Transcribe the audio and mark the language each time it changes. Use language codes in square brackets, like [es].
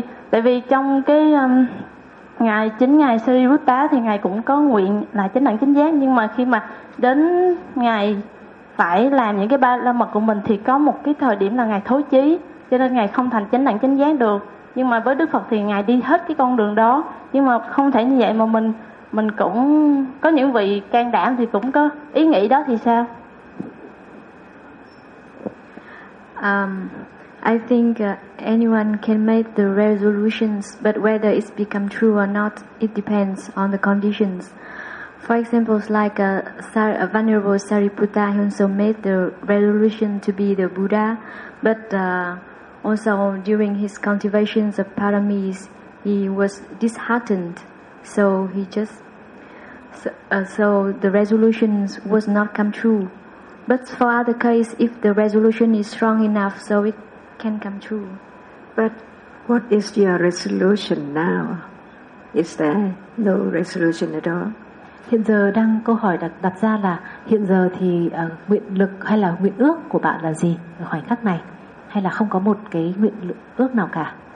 [vi] Tại vì trong cái ngài chính ngài Sariputta thì ngài cũng có nguyện là chánh đẳng chánh giác, nhưng mà khi mà đến ngài phải làm những cái ba la mật của mình thì có một cái thời điểm là ngài thối chí, cho nên ngài không thành chánh đẳng chánh giác được. Nhưng mà với Đức Phật thì ngài đi hết cái con đường đó, nhưng mà không thể như vậy mà mình cũng có những vị can đảm thì cũng có ý nghĩ đó thì sao? [en] I think anyone can make the resolutions, but whether it's become true or not, it depends on the conditions. For example, like a Venerable Sariputta, he also made the resolution to be the Buddha, but also during his cultivations of paramis, he was disheartened. So the resolution was not come true. But for other case, if the resolution is strong enough, so it can come true. But what is your resolution now? Is there no resolution at all? [vi] Hiện giờ đang câu hỏi đặt ra là hiện giờ thì nguyện lực hay là nguyện ước của bạn là gì ở khoảnh khắc này, hay là không có một cái nguyện ước nào cả?